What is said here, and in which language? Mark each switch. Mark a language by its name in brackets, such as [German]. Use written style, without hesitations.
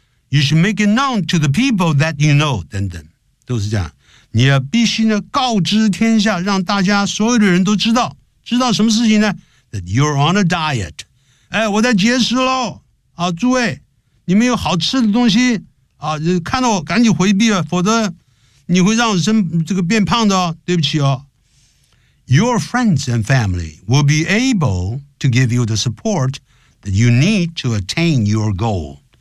[English] You should make it known to the people that you know [Chinese] 等等，都是这样。你要必须呢告知天下，让大家所有的人都知道。知道什么事情呢 ？ [English] That you're on a diet。 [Chinese] 哎，我在节食喽。啊，诸位，你们有好吃的东西啊，看到我赶紧回避啊，否则。你会让人这个变胖的哦，对不起哦。 [English] Your friends and family will be able to give you the support that you need to attain your goal.